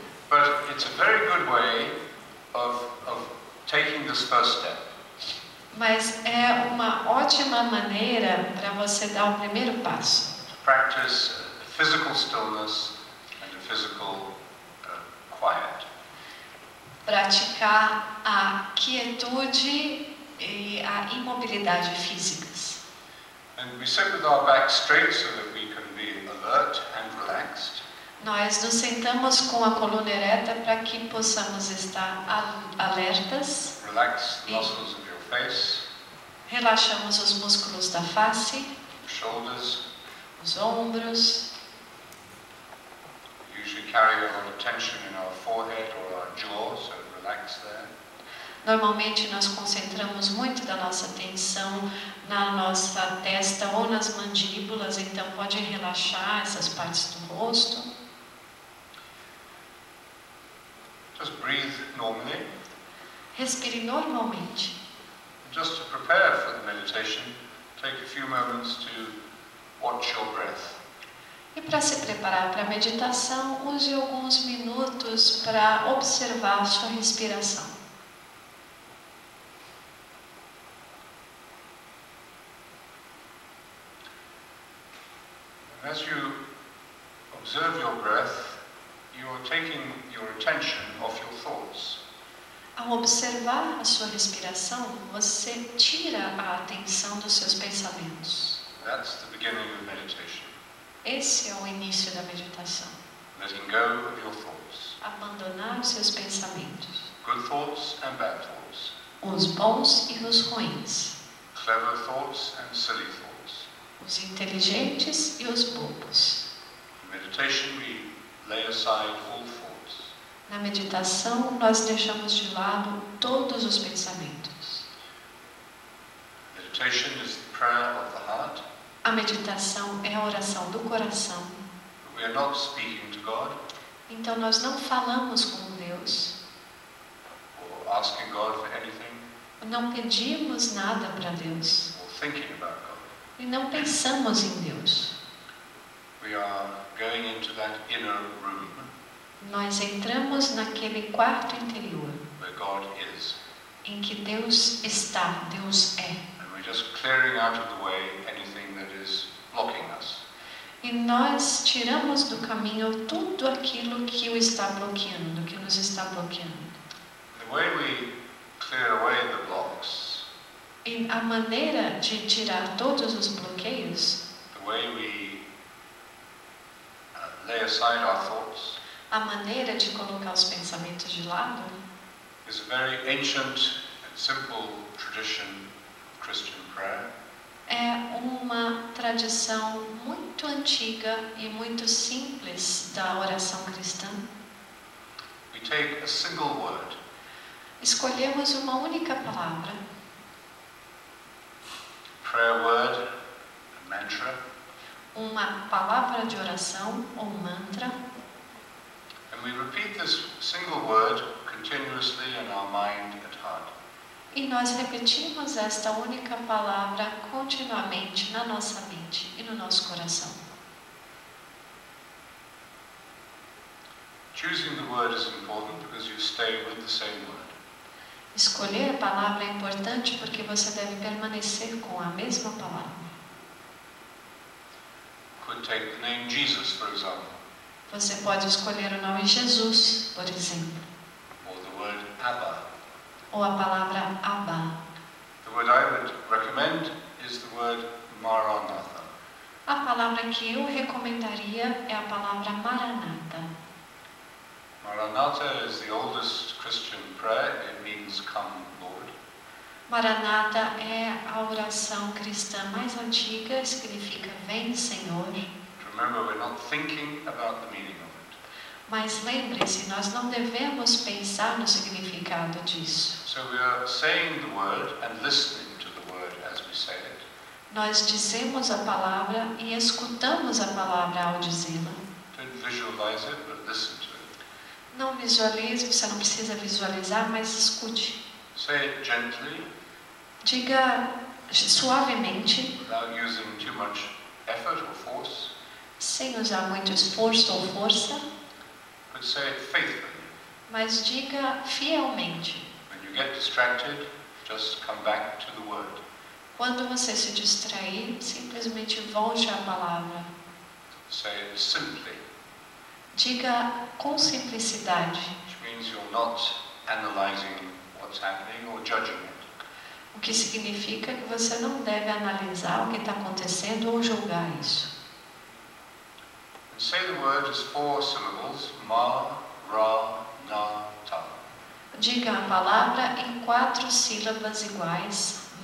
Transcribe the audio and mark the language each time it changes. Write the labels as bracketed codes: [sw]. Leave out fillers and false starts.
[en] But it's a very good way of taking this first step. [pt] Mas é uma ótima maneira para você dar o primeiro passo. [en] To practice physical stillness and a physical quiet. [pt] Praticar a quietude e a imobilidade físicas. [en] And we sit with our backs straight so that we can be alert and relaxed. [pt] Nós nos sentamos com a coluna ereta para que possamos estar alertas. [en] Relax the muscles of your face. [pt] Relaxamos os músculos da face. [en] Shoulders. [pt] Os ombros. [en] We usually carry a lot of tension in our forehead or our jaw, so relax there. [pt] Normalmente nós concentramos muito da nossa atenção na nossa testa ou nas mandíbulas, então pode relaxar essas partes do rosto. [en] Just breathe normally. [pt] Respire normalmente. [en] Just to prepare for the meditation, take a few moments to watch your breath. [pt] E para se preparar para a meditação, use alguns minutos para observar a sua respiração. [en] As you observe your breath, you are taking your attention off your thoughts. [pt] Ao observar a sua respiração, você tira a atenção dos seus pensamentos. [en] That's the beginning of meditation. [pt] Esse é o início da meditação. [en] Letting go of your thoughts. [pt] Abandonar os seus pensamentos. [en] Good thoughts and bad thoughts. [pt] Os bons e os ruins. [en] Clever thoughts and silly thoughts. [pt] Os inteligentes e os bobos. [en] In meditation we lay aside all thoughts. [pt] Na meditação, nós deixamos de lado todos os pensamentos. [en] Meditation is the prayer of the heart. [pt] A meditação é a oração do coração. [en] We are not speaking to God. [pt] Então nós não falamos com Deus. [en] Or asking God for anything. [pt] Não pedimos nada para Deus. [en] Or thinking about God. [pt] E não pensamos em Deus. [en] We are going into that inner room. [pt] Nós entramos naquele quarto interior. [en] Where God is. [pt] Em que Deus está, Deus é. [en] And we're just clearing out of the way anything that is blocking us. [pt] E nós tiramos do caminho tudo aquilo que o está bloqueando, que nos está bloqueando. [en] The way we clear away the blocks. [pt] E a maneira de tirar todos os bloqueios, [en] The way we lay aside our thoughts. [pt] A maneira de colocar os pensamentos de lado [en] is a very ancient and simple tradition of Christian prayer. [pt] é uma tradição muito antiga e muito simples da oração cristã. [en] We take a single word, [pt] Escolhemos uma única palavra, [en] prayer word, a mantra, [pt] uma palavra de oração ou mantra, [en] and we repeat this single word continuously in our mind and heart. [pt] e nós repetimos esta única palavra continuamente na nossa mente e no nosso coração. [en] Choosing the word is important because you stay with the same word. [pt] Escolher a palavra é importante porque você deve permanecer com a mesma palavra. [en] Could take the name Jesus, for example, [pt] Você pode escolher o nome Jesus, por exemplo, [en] or the word Abba. [pt] ou a palavra Abba. [en] The word I would recommend is the word Maranatha. [pt] A palavra que eu recomendaria é a palavra Maranata. [en] Maranatha is the oldest Christian prayer. It means come, Lord. [pt] Maranata é a oração cristã mais antiga, significa vem, Senhor. [en] Remember, we're not thinking about the meaning of it. [pt] Mas lembre-se, nós não devemos pensar no significado disso. [en] So we are saying the word and listening to the word as we say it. [pt] Nós dizemos a palavra e escutamos a palavra ao dizê-la. [en] Don't visualize it, but listen to it. [pt] Não visualize, você não precisa visualizar, mas escute. [en] Say it gently, [pt] Diga suavemente, [en] without using too much effort or force, [pt] sem usar muito esforço ou força, [en] but say it faithfully. [pt] mas diga fielmente. [en] When you get distracted, just come back to the word. [pt] Quando você se distrair, simplesmente volte à palavra. [en] Say it simply, [pt] Diga com simplicidade, [en] which means you're not analyzing what's happening or judging it. [pt] o que significa que você não deve analisar o que está acontecendo ou julgar isso. [en] And say the word as 4 syllables, ma, ra, na, ta. [pt] Diga a palavra em 4 sílabas iguais.